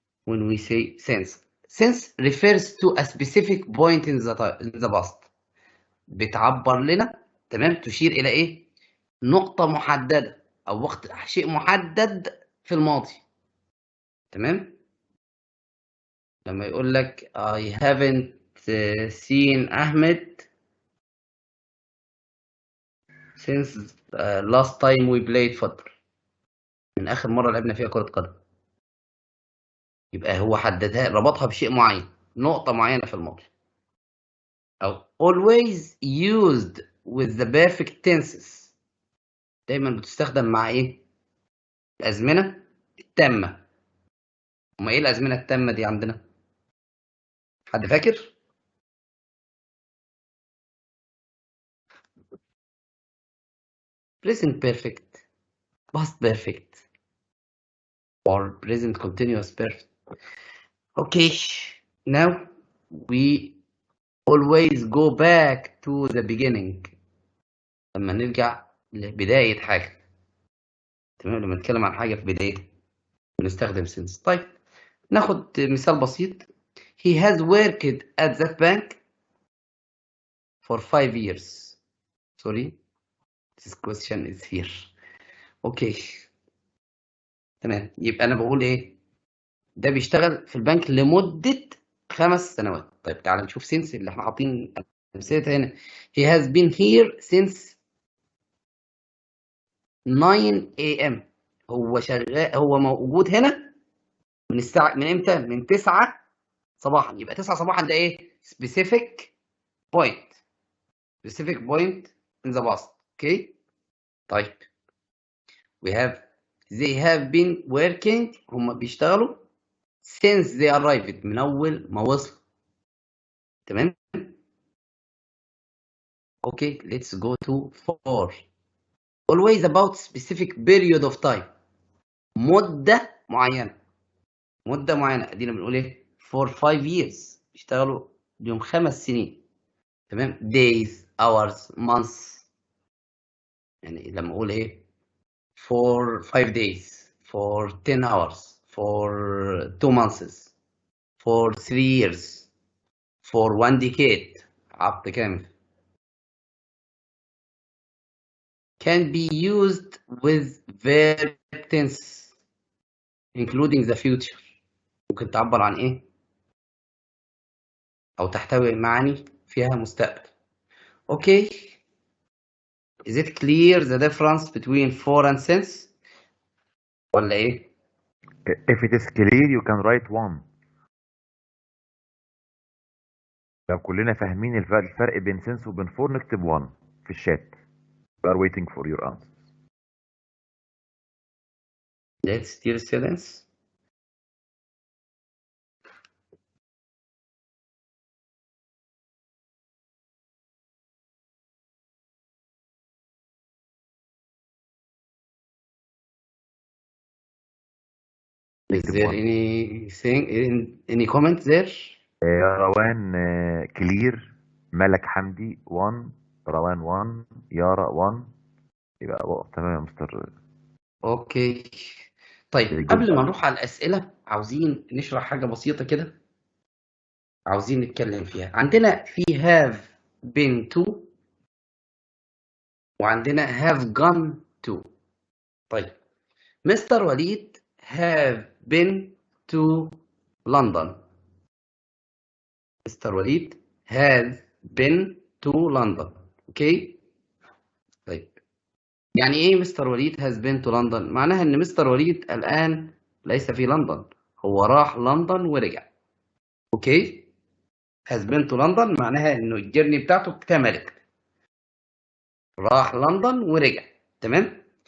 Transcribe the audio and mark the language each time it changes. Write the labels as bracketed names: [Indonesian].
[English] When we say since refers to a specific point in the past. [Arabic] بتعبر لنا، تمام، تشير الى ايه؟ نقطة محددة او وقت شيء محدد في الماضي. تمام؟ لما يقول لك [English] I haven't seen Ahmed since last time we played football. [Arabic] من آخر مرة لعبنا فيها كرة قدم. يبقى هو حددها، ربطها بشيء معين، نقطة معينة في الماضي. [English] أو always used with the perfect tenses. [Arabic] دايما بتستخدم مع إيه؟ الأزمنة التامة. وما إيه الأزمنة التامة دي عندنا؟ حد فاكر؟ [English] present perfect, past perfect, or present continuous perfect. Okay, now we always go back to the beginning. [Arabic] لما نرجع لبداية حاجة. تمام، لما نتكلم عن حاجة في بدايتها بنستخدم since. طيب ناخد مثال بسيط. [English] He has worked at that bank for 5 years. Sorry, this question is here. Okay. [Arabic] تمام، يبقى أنا بقول إيه؟ ده بيشتغل في البنك لمدة 5 سنوات. طيب تعال نشوف since اللي احنا حاطين أمثلتها هنا. [English] He has been here since 9 AM. [Arabic] هو شغال، هو موجود هنا من الساعة، من إمتى؟ من 9 صباحا. يبقى 9 صباحا ده إيه؟ specific point. [English] specific point in the past. Okay. [Arabic] طيب [English] we have they have been working. [Arabic] هم بيشتغلوا [English] since they arrived. [Arabic] من أول ما وصلوا. تمام. [English] Okay, let's go to for. Always about specific period of time. [Arabic] مدة معينة. مدة معينة. أدينا بنقول إيه؟ for 5 years. بيشتغلوا ليهم 5 سنين. تمام. days, hours, months. يعني لما أقول إيه؟ [English] for 5 days, for 10 hours, for 2 months, for 3 years, for 1 decade. [Arabic] عقد كامل. [English] Can be used with verb tense including the future. [Arabic] ممكن تعبر عن إيه؟ أو تحتوي معاني فيها مستقبل. أوكي. [English] Is it clear the difference between for and since [Arabic] ولا ايه؟ [English] If it is clear you can write one. [Arabic] لو كلنا فاهمين الفرق بين since وبين for نكتب one في الشات. [English] We are waiting for your answers. Let's dear students. Is [Arabic] نكتب [English] there one. any comment there? [Arabic] روان كلير، ملك حمدي 1، روان 1، يارا 1. يبقى تمام يا مستر. اوكي. طيب قبل ما نروح على الأسئلة عاوزين نشرح حاجة بسيطة كده، عاوزين نتكلم فيها. عندنا في have been to وعندنا have gone to. [English] طيب mister Walid have been to London. Mister Walid has been to London. Okay. [Arabic] طيب يعني ايه مستر وليد [English] has been to London؟ [Arabic] معناها ان مستر وليد الآن ليس في لندن، هو راح لندن ورجع. اوكي. [English] has been to London [Arabic] معناها انه الجيرني بتاعته اكتملت، راح لندن ورجع. تمام.